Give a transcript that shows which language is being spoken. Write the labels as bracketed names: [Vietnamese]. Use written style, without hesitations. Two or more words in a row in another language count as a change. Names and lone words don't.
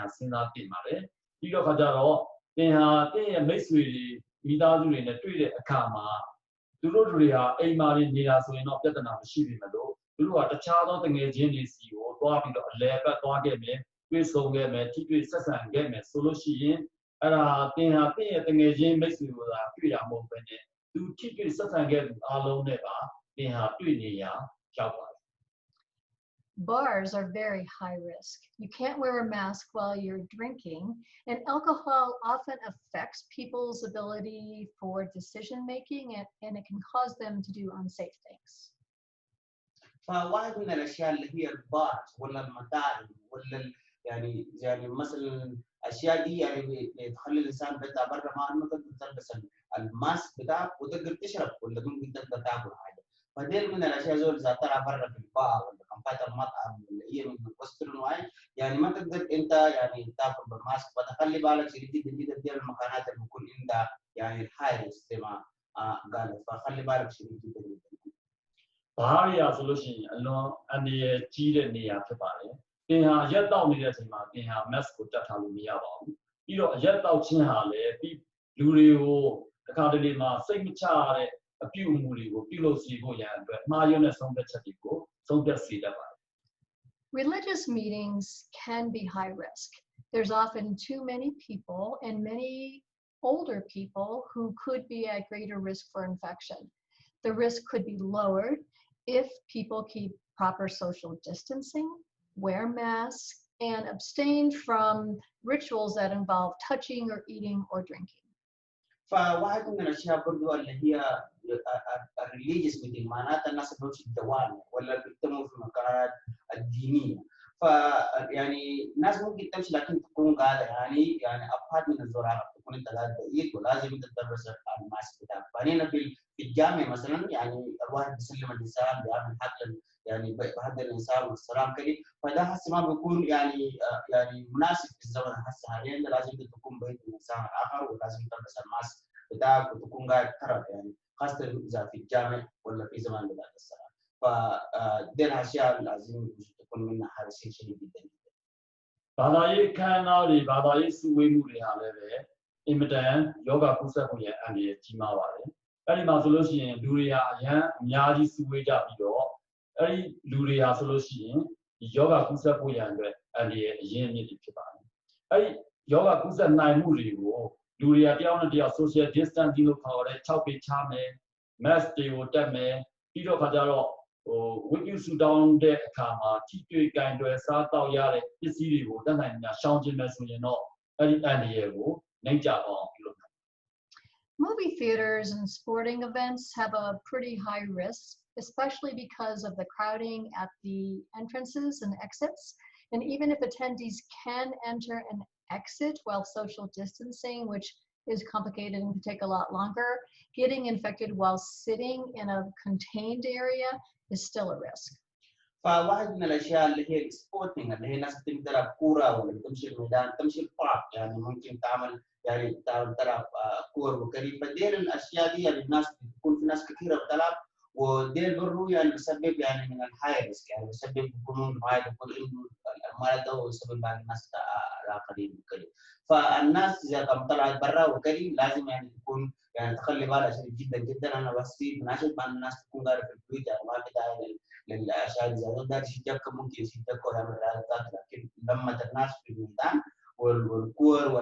[Burmese] စဉ်းစားတင်ပါတယ်။ပြီးတော့ခါကြတော့သင်ဟာသင်ရဲ့မိတ်ဆွေတွေမိသားစုတွေနဲ့တွေ့တဲ့အခါမှာသူတို့တွေဟာအိမ်မှာနေနေတာဆိုရင်တော့ပြဿနာမရှိပြီမလို့သူတို့ကတခြားသောတငယ်ချင်းတွေစီကိုသွားပြီးတော့အလဲပတ်သွားခဲ့မယ်တွေ့ဆုံခဲ့မယ်ထိတွေ့ဆက်ဆံခဲ့မယ်ဆိုလို့ရှိရင်အဲ့ဒါသင်ဟာသင်ရဲ့တငယ်ချင်းမိတ်ဆွေကိုသာတွေ့တာမဟုတ်ဘဲနဲ့သူထိတွေ့ဆက်ဆံခဲ့သူအားလုံးနဲ့ပါသင်ဟာတွေ့နေရရောက်ပါတယ် [English] Bars are very high risk. You can't wear a mask while you're drinking, and alcohol often affects people's ability for decision making, and it can cause them to do unsafe things. [Arabic] فواحد من الاشياء اللي هي البار ولا المطاعم ولا يعني مثلا الاشياء دي يعني بتخلي الانسان بيطلع برا ما تقدر تلبس الماسك بتاعك وتقدر تشرب ولا ممكن تقدر تاكل حاجه فديل من الاشياء زول اذا طلع برا في البار ولا كان المطعم ولا هي من وسترن واي يعني ما تقدر انت يعني تاكل بالماسك فتخلي بالك شديد جدا جدا دي المكانات اللي بيكون عندها يعني الحارس زي ما قالت فخلي بالك شديد جدا جدا [Burmese] ဘားရဆိုလို့ရှိရင်အလွန်အန္တရာယ်ကြီးတဲ့နေရာဖြစ်ပါတယ်။သင်ဟာရက်တောက်နေတဲ့အချိန်မှာသင်ဟာ mask ကိုတက်ထားလို့မရပါဘူး။ပြီးတော့ရက်တောက်ခြင်းဟာလည်းလူတွေကိုတစ်ခါတလေမှာစိတ်မချရတဲ့အပြုအမူတွေကိုပြုလုပ်စီဖို့ရန်အတွက်မှားယွင်းတဲ့ဆုံးဖြတ်ချက်တွေကိုဆုံးဖြတ်စေတတ်ပါတယ် [English] Religious meetings can be high risk. There's often too many people and many older people who could be at greater risk for infection. The risk could be lowered if people keep proper social distancing, wear masks, and abstain from rituals that involve touching or eating or drinking. [Arabic] فواحد من الاشياء برضو اللي هي [English] religious meeting [Arabic] معناتها الناس بتمشي في الجوامع ولا بيجتمعوا في المكانات الدينيه فيعني الناس ممكن تمشي لكن تكون قاعده يعني ابعد من الزرار تكون انت قاعد بعيد ولازم انت تلبس الماسك بتاعك فهنا في الجامع مثلا يعني الواحد بيسلم الانسان بيعمل حقل يعني بهدى الانسان والسلام كده فده هسه ما بيكون يعني مناسب في الزمن هسه حاليا لازم تكون بعيد من الانسان الاخر ولازم تلبس الماسك بتاعك وتكون قاعد ترى يعني خاصه اذا في الجامع ولا في زمان بدايه الصلاه فدي الاشياء لازم تكون منها حريصين شديد جدا. [Burmese] ဘာသာရေးခမ်းနားတွေဘာသာရေးစုဝေးမှုတွေဟာလည်းပဲအင်မတန်ယောဂကုသမှုရဲ့အန္တရာယ်ကြီးမားပါတယ်။အဲ့ဒီမှာဆိုလို့ရှိရင် လူတွေဟာအရန်အများကြီးစုဝေးကြပြီးတော့အဲ့ဒီလူတွေဟာဆိုလို့ရှိရင်ဒီယောဂကုသမှုရန်အတွက်အန္တရာယ်အရင်းအမြစ်တွေဖြစ်ပါတယ်။အဲ့ဒီယောဂကုသနိုင်မှုတွေကိုလူတွေကတယောက်နဲ့တယောက် [English] social distancing [Burmese] လို့ခေါ်တဲ့6ပေချမယ် mask တွေကိုတက်မယ်ပြီးတော့ခါကြတော့ဝိပုစုတောင်းတဲ့အခါမှာထိတွေ့ကင်တွယ်စားတောက်ရတဲ့ပစ္စည်းတွေကိုတတ်နိုင်များရှောင်ကျဉ်မယ်ဆိုရင်တော့အဲ့ဒီအန္တရာယ်ကိုနှိမ့်ချအောင်ပြုလုပ်နိုင် [English] Movie theaters and sporting events have a pretty high risk, especially because of the crowding at the entrances and exits. And even if attendees can enter and exit while social distancing, which is complicated and can take a lot longer, getting infected while sitting in a contained area is still a risk. [Arabic] فواحد من الاشياء اللي هي السبورتنج اللي هي ناس بتلعب كوره ولا بتمشي الميدان تمشي البارك يعني ممكن تعمل يعني تلعب كوره وكذا فديل الاشياء دي يعني الناس بتكون في ناس كثيره بتلعب وديل برضو يعني بسبب يعني من [English] high risk [Arabic] يعني بسبب يكونون معايا يكون المرض ده ويسبب بعض الناس الاخرين وكذا فالناس اذا كانت طلعت برا وكذا لازم يعني تكون يعني تخلي بالها شديد جدا جدا انا بس مناشد مع الناس تكون قاعده في البيت يعني ما في داعي للاشياء دي ده يشجعك ممكن يشجعك ويعمل رياضات لكن لما الناس في الميدان والكور